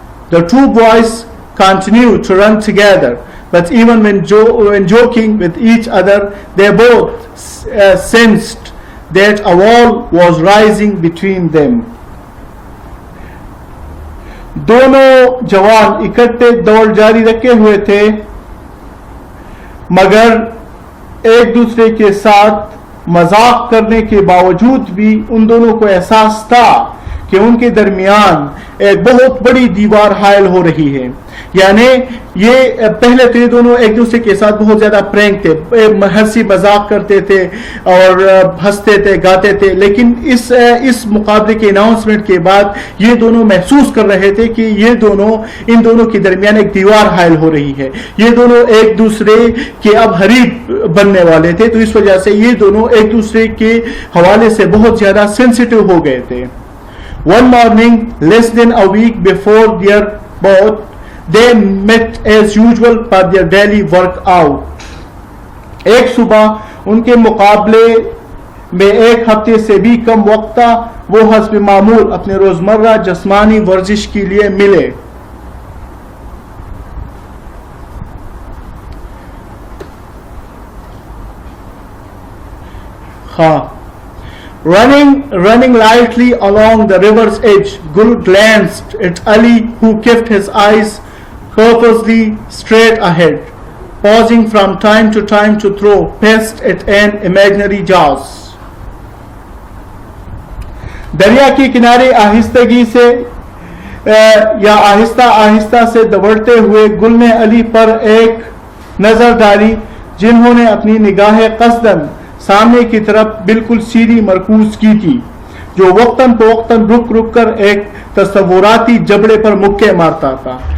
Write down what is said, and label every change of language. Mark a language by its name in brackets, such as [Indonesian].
[English] The two boys continued to run together, but even when joking with each other, they both sensed that a wall was rising between them. [Urdu] دونوں جوان اکٹھے دوڑ جاری رکھے ہوئے تھے, مگر ایک دوسرے کے ساتھ مذاق کرنے کے باوجود بھی ان دونوں کو احساس تھا کہ ان کے درمیان ایک بہت بڑی دیوار حائل ہو رہی ہے. یعنی یہ پہلے تو یہ دونوں ایک دوسرے کے ساتھ بہت زیادہ پرینک تھے, ہنسی مذاق کرتے تھے اور ہنستے تھے, گاتے تھے, لیکن اس مقابلے کے اناؤنسمنٹ کے بعد یہ دونوں محسوس کر رہے تھے کہ ان دونوں کے درمیان ایک دیوار حائل ہو رہی ہے. یہ دونوں ایک دوسرے کے اب حریف بننے والے تھے, تو اس وجہ سے یہ دونوں ایک دوسرے کے حوالے سے بہت زیادہ سینسیٹیو ہو گئے تھے. [English] One morning, less than a week before their bout, they met as usual for their daily workout. [Urdu] ایک صبح ان کے مقابلے میں ایک ہفتے سے بھی کم وقت تھا, وہ حسب معمول اپنے روزمرہ جسمانی ورزش کے لیے ملے. [English] Running lightly along the river's edge, Gul glanced at Ali, who kept his eyes purposely straight ahead, pausing from time to time to throw pests at an imaginary jaws. [Urdu] دریا کے کنارے آہستگی سے یا آہستہ آہستہ سے دوڑتے ہوئے گل نے علی پر ایک نظر ڈالی, جنہوں نے اپنی نگاہ قصداً سامنے کی طرف بالکل سیدھی مرکوز کی تھی, جو وقتاً فوقتاً رک کر ایک تصوراتی جبڑے پر مکے مارتا تھا.